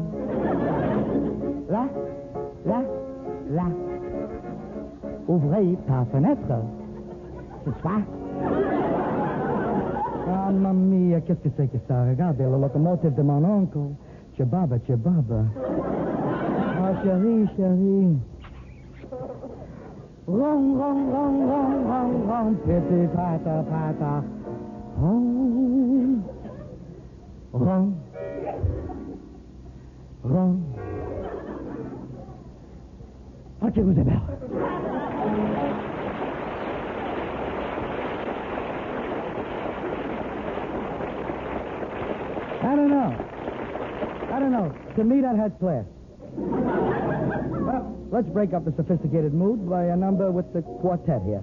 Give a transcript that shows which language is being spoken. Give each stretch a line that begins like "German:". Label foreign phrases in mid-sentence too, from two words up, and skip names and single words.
French: Là, là, là. Ouvrez ta fenêtre. C'est ça. Ah,
Italian: mamma mia,
French: qu'est-ce que c'est que ça? Regardez, le locomotive de mon oncle. Chebaba, chebaba. Ah, chérie, chérie. Rong, rong, rong, rong, rong, rong, piti, pata, pata. Rong, rong, rong. Ah, que vous aimez.
English: I don't know. To me, that had class. Well, let's break up the sophisticated mood by a number with the quartet here.